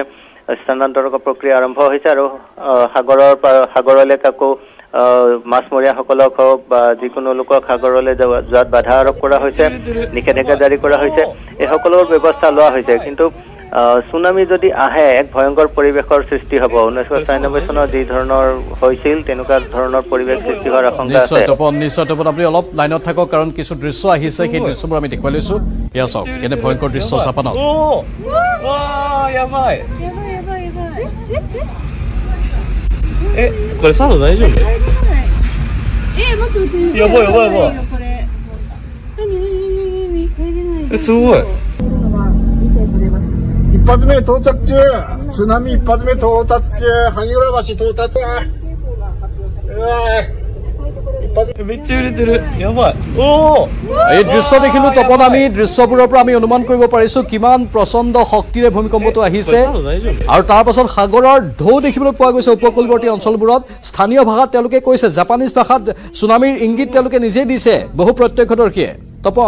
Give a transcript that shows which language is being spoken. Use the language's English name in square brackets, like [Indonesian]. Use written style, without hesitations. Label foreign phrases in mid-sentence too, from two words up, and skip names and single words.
[Assamese] স্থানান্তৰৰ প্ৰক্ৰিয়া আৰম্ভ হৈছে আৰু সাগৰ এলেকাকো মাছমৰীয়াসকলক হওক বা যিকোনো লোকক সাগৰলৈ যোৱাত বাধা আৰোপ কৰা হৈছে নিষেধাজ্ঞা জাৰি কৰা হৈছে এই সকলোৰ ব্যৱস্থা লোৱা হৈছে কিন্তু সুনামি যদি আহে এক ভয়ংকৰ পৰিৱেশৰ সৃষ্টি হ'ব 1996 চনত যি ধৰণৰ হৈছিল তেনেকুৱা ধৰণৰ পৰিৱেশ সৃষ্টি হোৱাৰ আশংকা আছে নিশ্চয় তপন আপুনি অলপ লাইনত থাকক কাৰণ কিছু দৃশ্য আহিছে সেই দৃশ্যবোৰ আমি দেখুৱাই লৈছো এয়া চাওক কেনে ভয়ংকৰ দৃশ্য জাপানত [Japanese] これサンド大丈夫？待ってやばいやばいやばい。すごい。一発目到着中、津波一発目到達中、萩浦橋到達。めっちゃ揺れてる。やばい。おお。 [Assamese] এই দৃশ্য দেখিলো তপন আমি দৃশ্যবোৰৰ পৰা আমি অনুমান কৰিব পাৰিছো কিমান প্ৰচণ্ড শক্তিৰে ভূমিকম্পটো আহিছে আৰু তাৰ পাছত সাগৰৰ ঢৌ দেখিবলৈ পোৱা গৈছে উপকূলৱৰ্তী অঞ্চলবোৰত স্থানীয় ভাষাত তেওঁলোকে কৈছে জাপানীজ ভাষাত সুনামিৰ ইংগিত তেওঁলোকে নিজেই দিছে বহু প্ৰত্যক্ষদৰ্শীয়ে তপন